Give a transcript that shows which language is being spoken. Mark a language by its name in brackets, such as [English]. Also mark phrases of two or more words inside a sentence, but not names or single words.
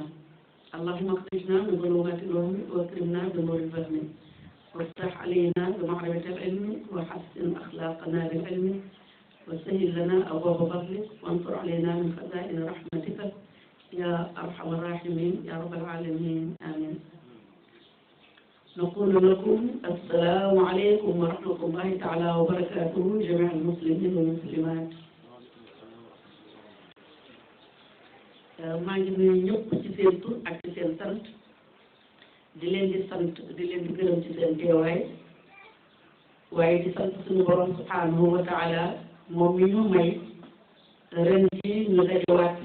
[Arabic] اللهم اخرجنا من ظلمات الوهم واكرمنا بنور الفهم وافتح علينا بمعرفة العلم وحسن أخلاقنا بالعلم وسهل لنا أبواب فضلك وانصر علينا من خزائن رحمتك يا أرحم الراحمين يا رب العالمين آمين. نقول لكم السلام عليكم ورحمة الله تعالى وبركاته جميع المسلمين والمسلمات. [Wolof] maa ngi nuyu ñëpp ci seen tur ak ci seen sant di leen di sant di leen di gërëm ci seen teewaay waaye di sant suñu borom [Arabic] سبحانه وتعالى [Wolof] moom mi ñu may ren jii ñu dajewaat ci